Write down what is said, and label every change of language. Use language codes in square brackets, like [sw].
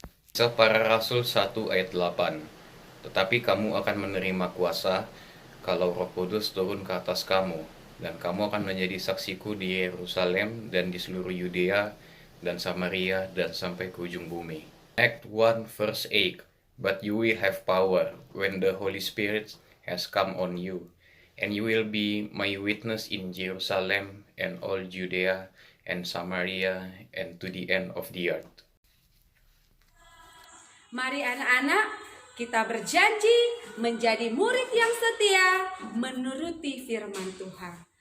[id] Kisah Para Rasul 1 ayat 8. Tetapi kamu akan menerima kuasa kalau Roh Kudus turun ke atas kamu, dan kamu akan menjadi saksiku di Yerusalem dan di seluruh Yudea dan Samaria dan sampai ke ujung bumi. [en] Act 1 verse 8. But you will have power when the Holy Spirit has come on you, and you will be my witness in Jerusalem and all Judea and Samaria and to the end of the earth. [id] Mari anak-anak, kita berjanji menjadi murid yang setia menuruti firman Tuhan.